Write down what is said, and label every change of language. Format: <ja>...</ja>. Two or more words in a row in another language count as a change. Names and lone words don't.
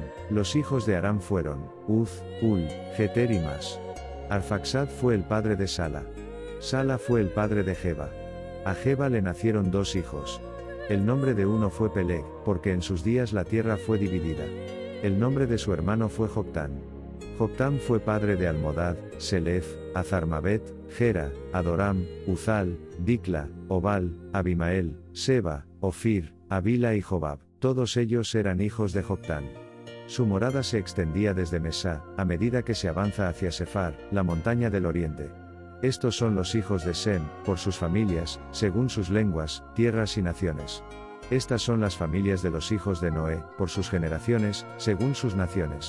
<es>Los hijos de Aram fueron, Uz, Ul, Geter y Mas. Arfaxad fue el padre de Sala. Sala fue el padre de Jeba. A Jeba le nacieron dos hijos. El nombre de uno fue Peleg, porque en sus días la tierra fue dividida. El nombre de su hermano fue Joctán. Joctán fue padre de Almodad, Selef, Azarmabet, Gera, Adoram, Uzal, Dicla, Obal, Abimael, Seba, Ofir, Avila y Jobab. Todos ellos eran hijos de Joctán. Su morada se extendía desde Mesá, a medida que se avanza hacia Sefar, la montaña del oriente. Estos son los hijos de Sem, por sus familias, según sus lenguas, tierras y naciones. Estas son las familias de los hijos de Noé, por sus generaciones, según sus naciones.</es>